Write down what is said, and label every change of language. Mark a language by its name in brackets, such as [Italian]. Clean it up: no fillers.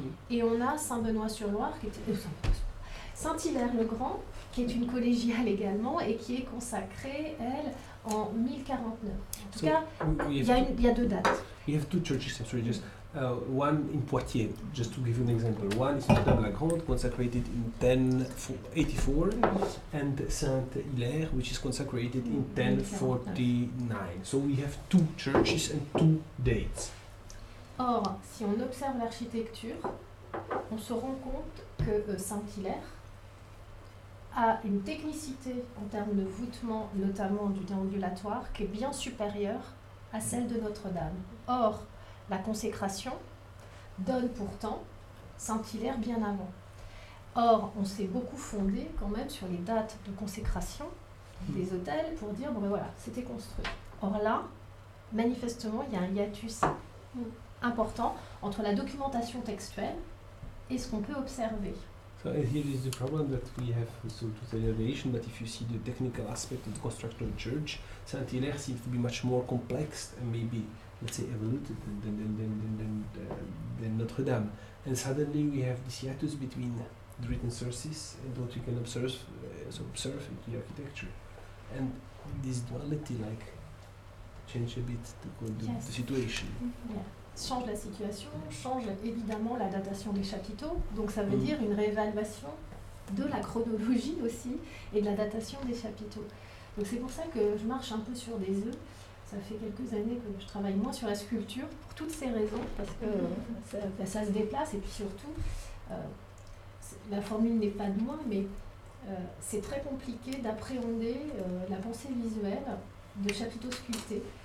[French] Et on a Saint-Benoit sur Loire, qui était Saint-Hilaire-le-Grand, qui est une collégiale également et qui est consacrée, elle, en 1049. En tout cas, il y a deux dates. [English] We have two churches, sorry, just one in Poitiers, just to give you an example. One is Notre-Dame-la-Grande, consecrated in 1084, and Saint-Hilaire, which is consecrated in 1049. So we have two churches and two dates. [French] Or, si on observe l'architecture, on se rend compte que Saint-Hilaire a une technicité en termes de voûtement, notamment du déambulatoire, qui est bien supérieure à celle de Notre-Dame. Or, la consécration donne pourtant Saint-Hilaire bien avant. Or, on s'est beaucoup fondé quand même sur les dates de consécration des hôtels pour dire, bon ben voilà, c'était construit. Or là, manifestement, il y a un hiatus important entre la documentation textuelle et ce qu'on peut observer. [English] So here is the problem that we have, so to say relation, but if you see the technical aspect of the construction of the church, Saint-Hilaire seems to be much more complex and maybe, let's say, evoluted than Notre-Dame. And suddenly we have this hiatus between the written sources and what we can observe in the architecture. And this duality, like, change a bit the situation. Yeah. [French] Change la situation, change évidemment la datation des chapiteaux, donc ça veut dire une réévaluation de la chronologie aussi et de la datation des chapiteaux. Donc c'est pour ça que je marche un peu sur des œufs. Ça fait quelques années que je travaille moins sur la sculpture pour toutes ces raisons, parce que ça se déplace et puis surtout, la formule n'est pas de moi, mais c'est très compliqué d'appréhender la pensée visuelle de chapiteaux sculptés.